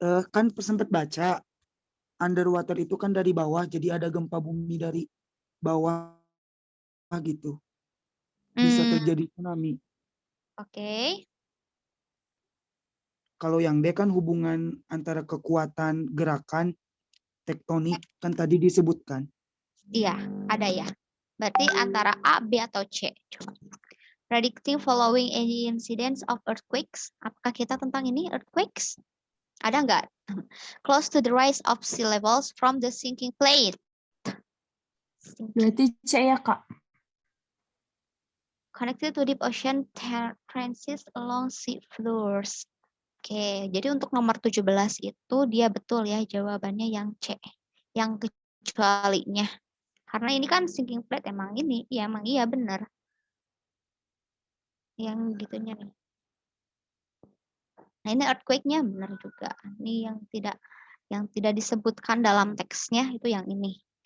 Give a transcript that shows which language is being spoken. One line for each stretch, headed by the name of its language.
Indonesian: Kan sempat baca underwater itu kan dari bawah, jadi ada gempa bumi dari bawah gitu. Bisa terjadi tsunami. Oke. Kalau yang D kan hubungan antara kekuatan gerakan tektonik kan tadi disebutkan. Iya, ada ya. Berarti antara A, B, atau C. Coba.
English: Predicting following any incidents of earthquakes.
Indonesian: Apakah kita tentang ini earthquakes? Ada nggak?
English: Close to the rise of sea levels from the sinking plate.
Indonesian: Berarti C ya, Kak?
English: Connected to deep ocean trenches along sea floors.
Indonesian: Oke, jadi untuk nomor 17 itu dia betul ya jawabannya yang C. Yang kecualinya. Karena ini kan sinking plate emang ini. Ya emang iya benar. Yang gitunya nih. Nah, ini earthquake-nya benar juga. Ini yang tidak disebutkan dalam teksnya itu yang ini.